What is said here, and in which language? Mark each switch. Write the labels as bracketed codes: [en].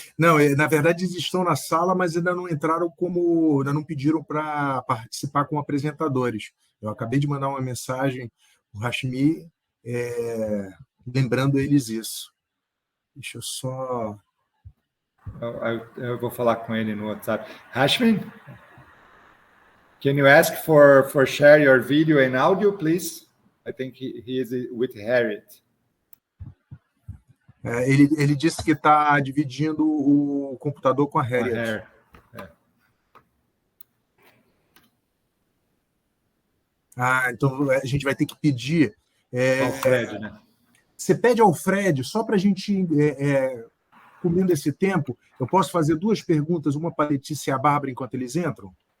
[pt] Não, na verdade, eles estão na sala, mas ainda não entraram ainda não pediram para participar como apresentadores. Eu acabei de mandar uma mensagem para o Hashmi, lembrando eles isso. Deixa eu só... Eu vou falar com ele no WhatsApp. [en] Hashmi, can you ask for share your video and audio, please? I think he is with Harriet. [pt] Ele disse que está dividindo o computador com a Harriet. Então a gente vai ter que pedir... Ao Fred, né? Você pede ao Fred, só para a gente, comendo esse tempo, eu posso fazer 2 perguntas, uma para a Letícia e a Bárbara, enquanto eles entram?